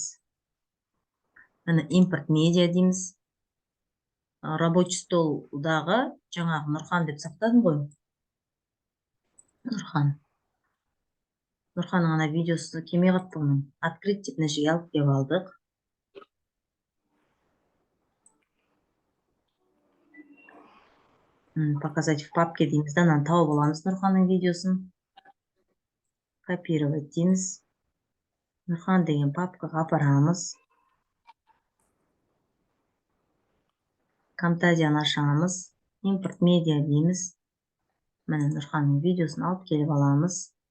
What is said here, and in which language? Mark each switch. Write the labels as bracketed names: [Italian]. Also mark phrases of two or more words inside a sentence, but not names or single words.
[Kazakh] Міне [Russian] импорт медиа [Kazakh] дейміз. [Russian] Рабочий столдағы [Kazakh] жаңағы Нұрхан деп сақтадым ғой. Нұрханның ана видеосы кеме қаттығының. Открыть деп мына жерге алып кеп алдық. [Russian] Показать в папке [Kazakh] дейміз. Данан тауып аламыз Нұрханның видеосын. Копировать дейміз. Нұрхан деген папкаға апарамыз. Camtasia'ны ашамыз. [Russian] Импорт медиа [Kazakh] дейміз. Міне Нұрханның видеосын алып келіп аламыз.